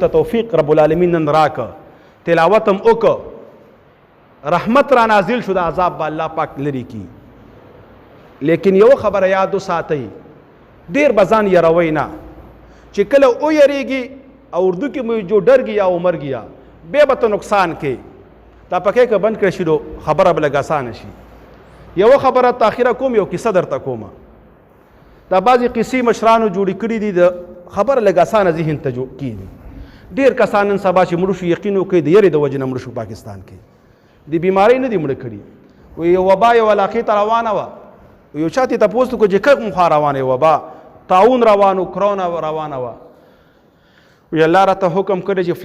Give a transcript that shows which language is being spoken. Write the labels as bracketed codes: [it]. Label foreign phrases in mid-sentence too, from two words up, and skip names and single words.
[ps] توفیق رب العالمین نن راکه تلاوت هم وکړه رحمت را نازل شو د عذاب به الله پاک لري کی لیکن یو خبره یاد وساتئ ډیر به ځان یروئ نه چې کله ویریږي او اردو کې مو [ur] جو ڈر گیا [ps] او [ur] مر گیا [ps] بے بت نقصان کې دا پکې که بند کړی شي نو خبره به لږ اسانه شي یو خبره تاخیره کوم یو کیسه درته کومه دا بعضې قصې مشرانو جوړې کړي دي د خبره لږ اسانه ذهن ته کېږي ډېر کسان نن سبا چې مړه شو یقین وکړئ د یرې د وجې نه مړه شو پاکستان کې د بیمارۍ نه دي مړه کړي وایي یو وبا یو علاقې ته روانه وه یو چا ته تپوس وکړو چې کوم خوا روانه وبا طاعون روان و کرونا روانه وه وی الله راته حکم کړی چې